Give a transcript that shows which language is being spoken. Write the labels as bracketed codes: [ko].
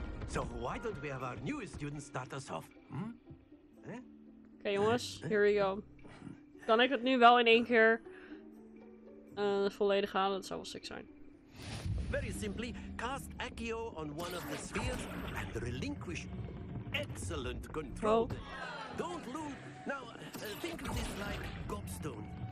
[en] So why don't we have our newest students start us off? [nl] Oké, jongens, [en] here we go. [nl] Kan ik het nu wel in één keer volledig halen? Dat zou wel sick zijn. [en] Very simply, cast Accio on one of the spheres and relinquish excellent control. Oh. Don't lose. Now, think of this like gobstone.